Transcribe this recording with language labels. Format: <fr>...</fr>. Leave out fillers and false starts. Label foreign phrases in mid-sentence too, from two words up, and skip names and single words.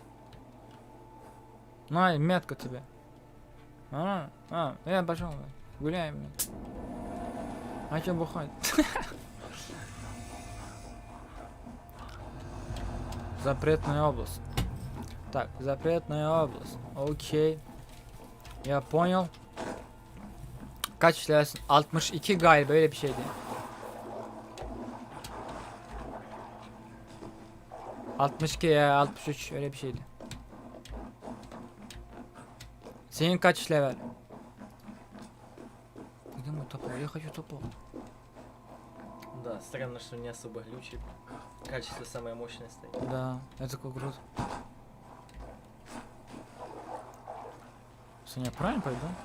<ru>На, метка тебе. Я пошел. Гуляем, блин. А чё бухать? Запретная область. Так, запретная область. Окей. Я понял.</ru> <tr>Kaç dersin? 62 galiba öyle bir şeydi. 62 ya 63 öyle bir şeydi. Senin kaç level?</tr> <ru>Где мой топор? Я хочу топор. Да, странно, что не особо глючит. Качество самое мощное стоит. Да, это как круто. Саня, правильно пойду?</ru>